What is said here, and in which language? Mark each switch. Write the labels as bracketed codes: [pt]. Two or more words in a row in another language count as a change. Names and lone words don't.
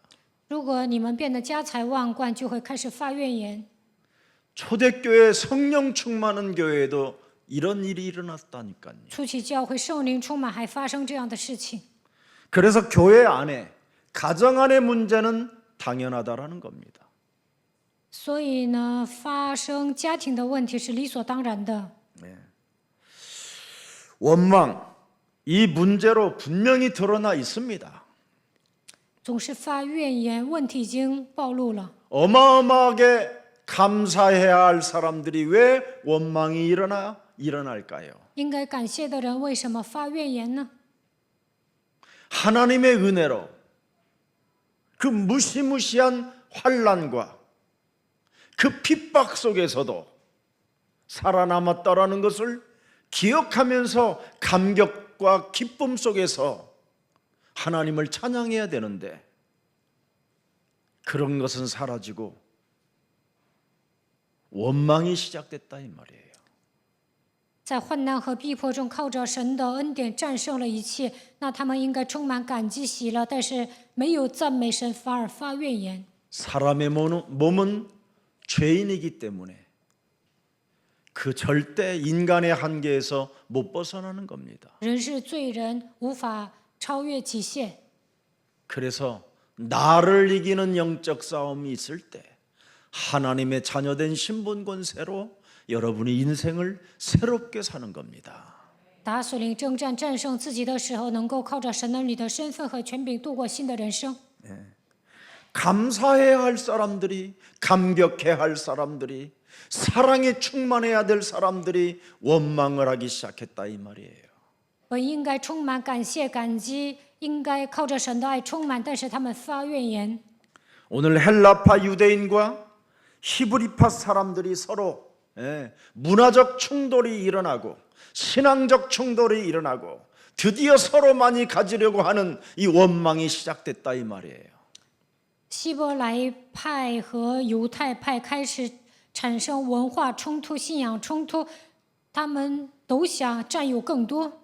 [zh] 如果你们变得家财万贯，就会开始发怨言。 [ko] 초대교회 성령 충만한 교회에도 이런 일이 일어났다니까요. [zh] 初期教会圣灵充满，还发生这样的事情。 [ko] 그래서 교회 안에 가정 안의 문제는 당연하다라는 겁니다. [zh] 所以呢，发生家庭的问题是理所当然的。 [ko] 원망 이 문제로 분명히 드러나 있습니다. [zh] 总是发怨言，问题已经暴露了。 [ko] 어마어마하게 감사해야 할 사람들이 왜 원망이 일어날까요? [zh] 应该感谢的人为什么发怨言呢？ [ko] 하나님의 은혜로 그 무시무시한 환난과 그 핍박 속에서도 살아남았다라는 것을 기억하면서 감격과 기쁨 속에서 하나님을 찬양해야 되는데 그런 것은 사라지고 원망이 시작됐다 이 말이에요. [zh] 在患难和逼迫中，靠着神的恩典战胜了一切，那他们应该充满感激喜乐，但是没有赞美神，反而发怨言。 [ko] 사람의 몸은 죄인이기 때문에 그 절대 인간의 한계에서 못 벗어나는 겁니다. [zh] 人是罪人，无法超越极限。 [ko] 그래서 나를 이기는 영적 싸움이 있을 때 하나님의 자녀된 신분 권세로 여러분의 인생을 새롭게 사는 겁니다. [zh] 打属灵征战战胜自己的时候，能够靠着神儿女的身份和权柄度过新的人生。 [ko] 감사해야 할 사람들이, 감격해야 할 사람들이, 사랑에 충만해야 될 사람들이 원망을 하기 시작했다 이 말이에요. [zh] 本应该充满感谢、感激，应该靠着神的爱充满，但是他们发怨言。 [ko] 오늘 헬라파 유대인과 히브리파 사람들이 서로 문화적 충돌이 일어나고 신앙적 충돌이 일어나고 드디어 서로 많이 가지려고 하는 이 원망이 시작됐다 이 말이에요. [zh] 希伯来派和犹太派开始产生文化冲突、信仰冲突，他们都想占有更多。